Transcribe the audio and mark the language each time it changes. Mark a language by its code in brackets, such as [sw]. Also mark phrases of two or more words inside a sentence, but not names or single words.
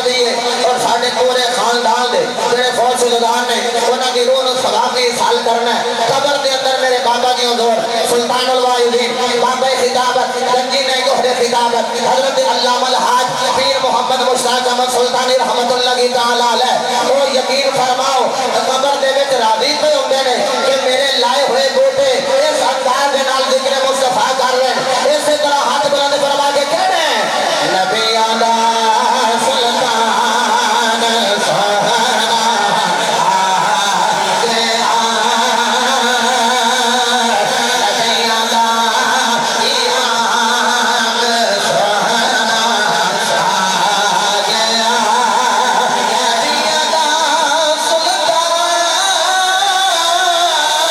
[pa] دی ہے اور ساڈے پورے خاندان دے جیہڑے فوجدار نے اُنہاں دی روح نوں ثواب دی حال کرنا ہے قبر دے اندر میرے بابا جی حضور سلطان الواحدین بابا خطابت گنجی نے گوہرے خطابت حضرت علامہ حاج پیر محمد مشتاق احمد سلطانی [ar] رحمة الله تعالى عليه [pa] او یقین فرماؤ قبر دے وچ راضی پے ہوندے نے کہ میرے لائے ہوئے بوٹے اس انداز دے نال ذکر مصطفیٰ [ur] کر رہے ہیں اسی طرح ہاتھ بلند فرما کے کہہ رہے ہیں [pa] نبیاں دا سلطان سوہنا آ گیا نبیاں دا امام سوہنا آ گیا نبیاں دا سلطان